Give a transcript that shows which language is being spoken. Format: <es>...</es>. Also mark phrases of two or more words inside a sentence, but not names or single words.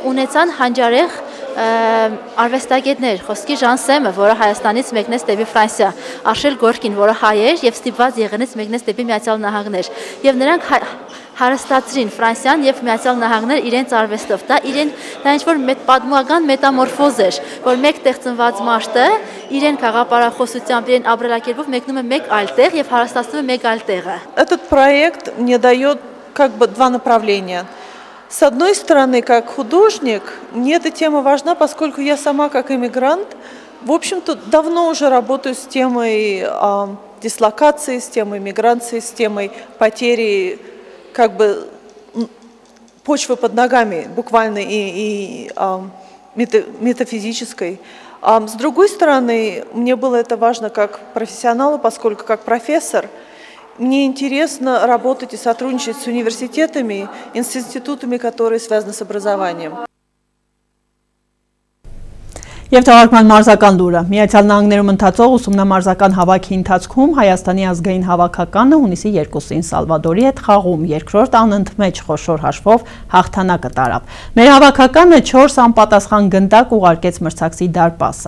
<hy>ունեցան հանճարեղ արվեստագետներ, խոսքի Ժան Սեմը, որը Հայաստանից մեկնեց դեպի Ֆրանսիա, Արշել Գորկին, որը հայ էր եւ ստիպված եղնից մեկնեց դեպի Միացյալ Նահանգներ, եւ նրանք հարստացրին Ֆրանսիան եւ Միացյալ Նահանգներ իրենց արվեստով։ Դա ինչ-որ պատմական մետամորֆոզ էր, որ մեկ տեղ ծնված մարդը իրեն խաղապարախոսությամբ, իրեն ապրելակերպով մեկնում է մեկ այլ տեղ եւ հարստացնում է մեկ այլ տեղը։</hy> <ru>Этот проект мне дает как бы два направления. С одной стороны, как художник, мне эта тема важна, поскольку я сама как иммигрант, в общем-то, давно уже работаю с темой дислокации, с темой миграции, с темой потери как бы почвы под ногами, буквально и метафизической. С другой стороны, мне было это важно как профессионалу, поскольку как профессор мне интересно работать и сотрудничать с университетами, с институтами, которые связаны с образованием.</ru> <hy>Եվ թվարկման մարզական լուրը։ Միացյալ Նահանգներում ընթացող ուսումնամարզական հավաքի ընթացքում Հայաստանի ազգային հավաքականը հունիսի 2-ին Սալվադորի հետ խաղում երկրորդ անընդմեջ խոշոր հաշվով հաղթանակը տարավ։ Մեր հավաքականը 4 անպատասխան գնդակ ուղարկեց մրցակցի դարպասը։</hy>